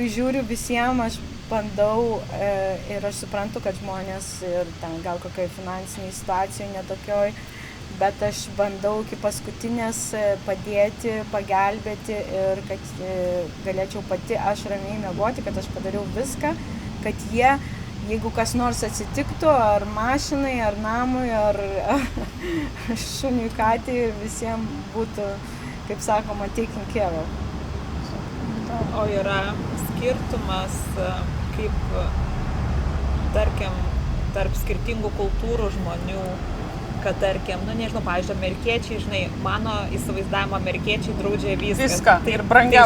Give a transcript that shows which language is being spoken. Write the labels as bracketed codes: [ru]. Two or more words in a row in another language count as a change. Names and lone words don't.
[lt] žiūriu visiems, aš bandau ir aš suprantu, kad žmonės ir ten gal kokioj finansiniai situacijoje netokioj, bet aš bandau iki paskutinės padėti, pagelbėti ir kad galėčiau pati aš ramiai miegoti, kad aš padariau viską, kad jeigu kas nors atsitiktų, ar mašinai, ar namui, ar šuniui, katei, visiems būtų, kaip sakoma, [en] taken care of. [lt] O yra skirtumas, kaip, tarkim, tarp skirtingų kultūrų žmonių, kad tarkim, nu nežinau, pavyzdžiui, amerikiečiai, žinai, mano įsivaizdavimo amerikiečiai draudžia viską. Tai ir brangiausiai.